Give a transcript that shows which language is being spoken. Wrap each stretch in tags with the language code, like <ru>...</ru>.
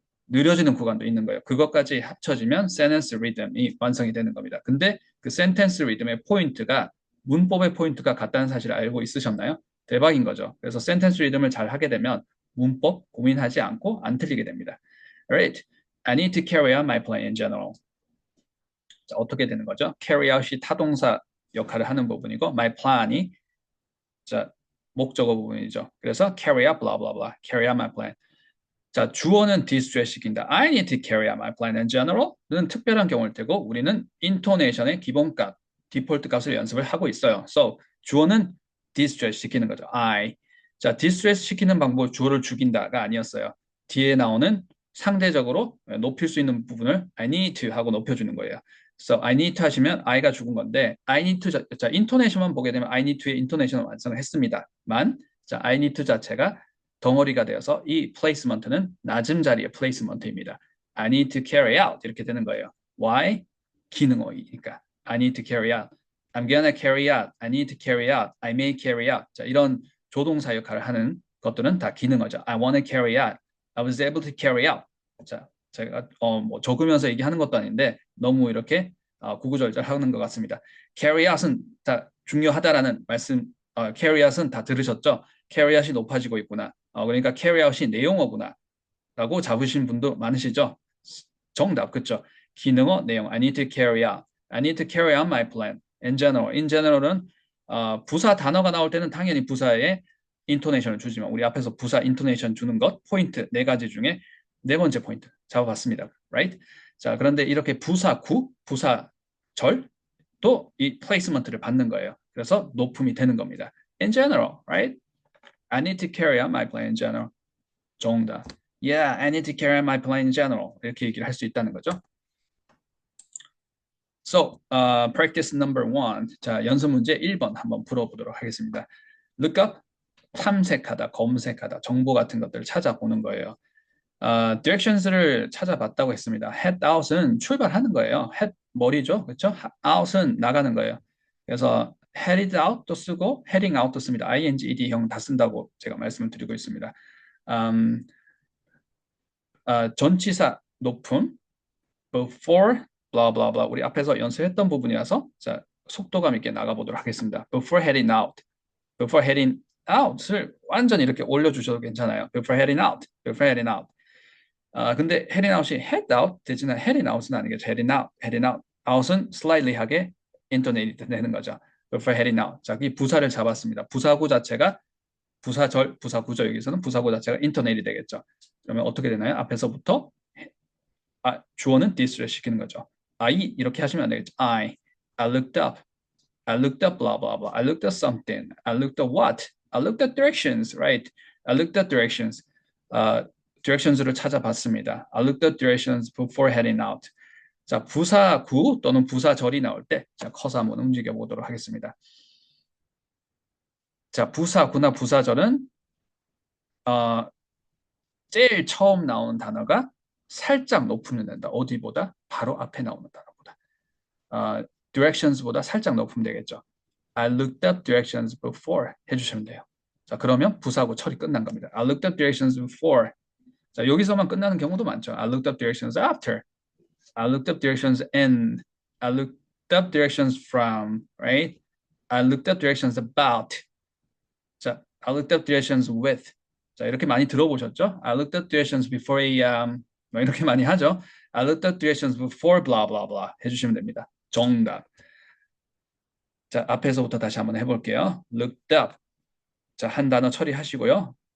<ko>느려지는 구간도 있는 거예요. 그것까지 합쳐지면 sentence rhythm이 완성이 되는 겁니다. 근데 그 sentence rhythm의 포인트가 문법의 포인트가 같다는 사실을 알고 있으셨나요? 대박인 거죠. 그래서 sentence rhythm을 잘 하게 되면 문법 고민하지 않고 안 틀리게 됩니다.</ko> <en>Alright, I need to carry out my plan in general.</en> <ko>자, 어떻게 되는 거죠? carry out이 타동사 역할을 하는 부분이고 my plan이 자, 목적어 부분이죠.</ko> <en>그래서 carry out blah blah blah, carry out my plan.</en> <ko>자, 주어는 디스트레스 시킨다. I need to carry out my plan in general 는 특별한 경우를 테고 우리는 intonation의 기본값, 디폴트 값을 연습을 하고 있어요. So, 주어는 디스트레스 시키는 거죠.</ko> <en>I.</en> <ko>자, 디스트레스 시키는 방법 주어를 죽인다가 아니었어요. 뒤에 나오는 상대적으로 높일 수 있는 부분을 I need to 하고 높여주는 거예요. So, I need to 하시면 I가 죽은 건데 I need to 자, intonation만 보게 되면 I need to의 intonation을 완성을 했습니다만 자, I need to 자체가 덩어리가 되어서 이 placement는 낮은 자리의 placement입니다.</ko> <en>I need to carry out 이렇게 되는 거예요. Why? 기능어이니까. I need to carry out. I'm gonna carry out. I need to carry out. I may carry out.</en> <ko>자, 이런 조동사 역할을 하는 것들은 다 기능어죠.</ko> <en>I want to carry out. I was able to carry out.</en> <ko>자, 제가 뭐 적으면서 얘기하는 것도 아닌데 너무 이렇게 구구절절 하는 것 같습니다. carry out은 다 중요하다라는 말씀, carry out은 다 들으셨죠? carry out이 높아지고 있구나. 그러니까 carry out이 내용어구나 라고 잡으신 분도 많으시죠?</ko> <en>정답, 그쵸? 기능어, 내용. I need to carry out. I need to carry out my plan. In general.</en> <ko>In general은 부사 단어가 나올 때는 당연히 부사에 인토네이션을 주지만 우리 앞에서 부사 인토네이션 주는 것 포인트 네 가지 중에 네 번째 포인트 잡아봤습니다.</ko> <en>Right?</en> <ko>자, 그런데 이렇게 부사구, 부사절도 이 플레이스먼트를 받는 거예요. 그래서 높음이 되는 겁니다.</ko> <en>In general, right? I need to carry out my plan in general.</en> <ko>정답.</ko> <en>Yeah, I need to carry out my plan in general.</en> <ko>이렇게 얘기를 할 수 있다는 거죠.</ko> <en>So, practice number one.</en> <ko>자, 연습 문제 1번 한번 풀어보도록 하겠습니다. Look up, 탐색하다, 검색하다, 정보 같은 것들을 찾아보는 거예요. directions를 찾아봤다고 했습니다. head out은 출발하는 거예요. head 머리죠, 그렇죠? out은 나가는 거예요. 그래서 headed out도 쓰고 heading out도 씁니다. ing,ed 형 다 쓴다고 제가 말씀을 드리고 있습니다. 전치사 높음, before, blah blah blah 우리 앞에서 연습했던 부분이라서 자 속도감 있게 나가보도록 하겠습니다.</ko> <en>Before heading out, before heading out을 완전히 이렇게 올려주셔도 괜찮아요. Before heading out, before heading out. 근데 heading out이 head out 되지만 heading out은 아니겠죠. heading out, heading out.</en> <ko>out은 slightly하게 intonate 되는 거죠.</ko> <en>Before heading out.</en> <ko>자, 이 부사를 잡았습니다. 부사구 자체가 부사절, 부사구죠. 여기서는 부사구 자체가 intonate이 되겠죠. 그러면 어떻게 되나요? 앞에서부터 주어는 this를 시키는 거죠. I 이렇게 하시면 안 되겠죠.</ko> <en>I looked up. I looked up blah blah blah. I looked up something. I looked up what? I looked up directions, right? I looked up directions.</en> <ko>directions를 찾아봤습니다.</ko> <en>I looked up directions before heading out.</en> <ko>자, 부사구 또는 부사절이 나올 때, 자, 커서 한번 움직여 보도록 하겠습니다. 자, 부사구나 부사절은 제일 처음 나오는 단어가 살짝 높으면 된다. 어디보다? 바로 앞에 나오는 단어보다. directions보다 살짝 높으면 되겠죠.</ko> <en>I looked up directions before 해주시면 돼요.</en> <ko>자, 그러면 부사구 처리 끝난 겁니다.</ko> <en>I looked up directions before.</en> <ko>자, 여기서만 끝나는 경우도 많죠.</ko> <en>I looked up directions after. I looked up directions in. I looked up directions from, right? I looked up directions about. 자, I looked up directions with.</en> <ko>자, 이렇게 많이 들어보셨죠?</ko> <en>I looked up directions before 뭐 이렇게 많이 하죠. I looked up directions before blah blah blah 해주시면 됩니다.</en> <ko>정답. 자, 앞에서부터 다시 한번 해볼게요.</ko> <en>Looked up.</en> <ko>자, 한 단어 처리하시고요.</ko>